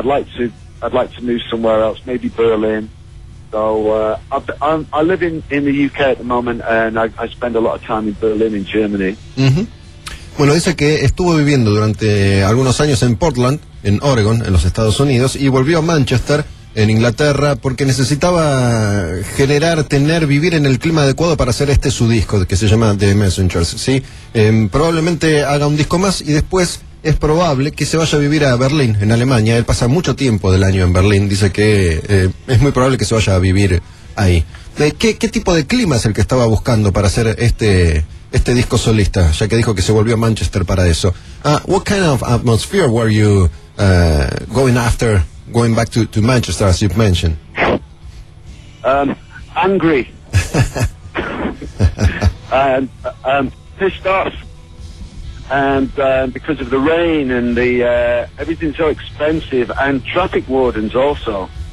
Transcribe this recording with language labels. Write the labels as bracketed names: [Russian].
[English] I'd like to move somewhere else, maybe Berlin. So I live in the UK at the moment, and I spend a lot of time in Berlin in Germany. [Spanish] Bueno, dice que estuvo viviendo durante algunos años en Portland, en Oregon, en los Estados Unidos, y volvió a Manchester, en Inglaterra, porque necesitaba vivir en el clima adecuado para hacer este su disco, que se llama The Messengers, ¿sí? Probablemente haga un disco más y después es probable que se vaya a vivir a Berlín, en Alemania. Él pasa mucho tiempo del año en Berlín, dice que es muy probable que se vaya a vivir ahí. ¿Qué tipo de clima es el que estaba buscando para hacer este disco solista, ya que dijo que se volvió a Manchester para eso? [English] What kind of atmosphere were you going after? Going back to Manchester, as you've mentioned. Angry. And pissed off. And because of the rain and the everything's so expensive, and traffic wardens also.